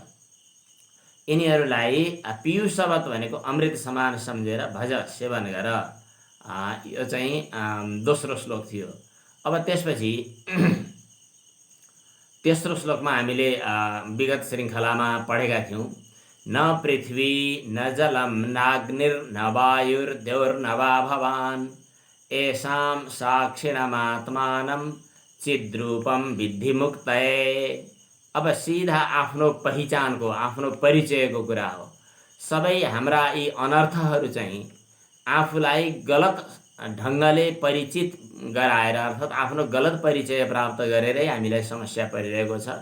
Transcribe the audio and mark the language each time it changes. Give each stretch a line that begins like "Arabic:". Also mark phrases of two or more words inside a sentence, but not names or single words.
Nepali: यिनीहरूलाई पीयूषवत भनेको अमृत समान सम्झेर भज सेवन गर। यो चाहिँ दोस्रो श्लोक थियो। अब त्यसपछि तेस्रो श्लोकमा हामीले विगत श्रृङ्खलामा पढेका थियौँ।
Sanskrit: न पृथ्वी न जलम नाग्निर्न वायुर्द्यौर्न वा भवान् येषां साक्षिणमात्मानं चिद्रूपम विद्धि मुक्तये।
Nepali: अब सिधा आफ्नो पहिचानको, आफ्नो परिचयको कुरा हो। सबै हाम्रा यी अनर्थहरू चाहिँ आफूलाई गलत ढङ्गले परिचित गराएर, अर्थात् आफ्नो गलत परिचय प्राप्त गरेरै हामीलाई समस्या परिरहेको छ।